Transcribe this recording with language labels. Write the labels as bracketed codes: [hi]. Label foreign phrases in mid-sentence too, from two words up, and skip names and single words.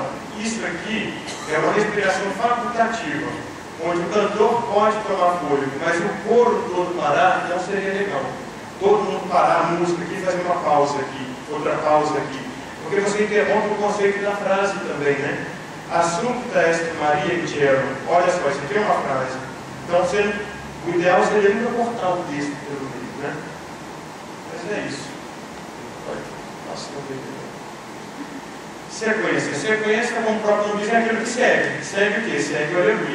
[pt] Isso aqui é uma respiração facultativa, onde o cantor pode tomar fôlego, mas o coro todo parar não seria legal. Todo mundo parar a música aqui e fazer uma pausa aqui, outra pausa aqui. Porque você interrompe o conceito da frase também, né? [la] Assumpta est Maria in cielo. [pt] Olha só, isso aqui é uma frase. Então, o ideal seria nunca cortar o texto pelo meio, né? Mas é isso. Nossa, não sequência. Sequência, como o próprio nome diz, é aquilo que segue. Segue o quê? Segue o aleluia.